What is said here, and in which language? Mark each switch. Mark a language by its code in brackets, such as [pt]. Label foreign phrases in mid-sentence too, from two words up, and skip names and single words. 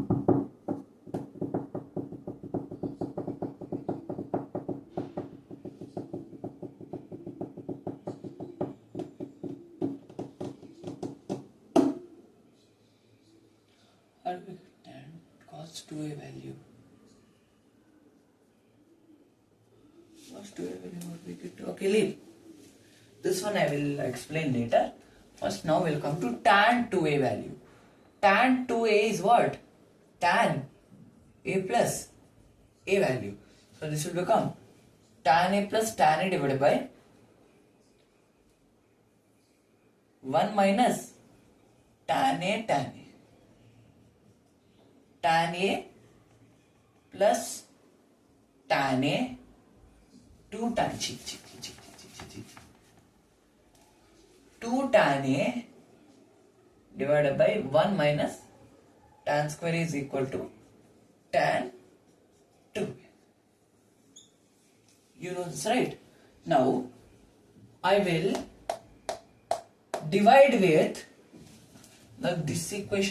[en] How do we get tan cos 2a value? Cos 2a value, what we get? Okay, leave. This one I will explain later. First, now we'll come to tan 2a value. Tan 2a is what? Tan a plus a value. So this will become tan a plus tan a divided by 1 minus tan a tan a. Tan a plus tan a 2 tan 2 tan a divided by 1 minus tan square is equal to tan 2. You know this, right? Now I will divide with this equation.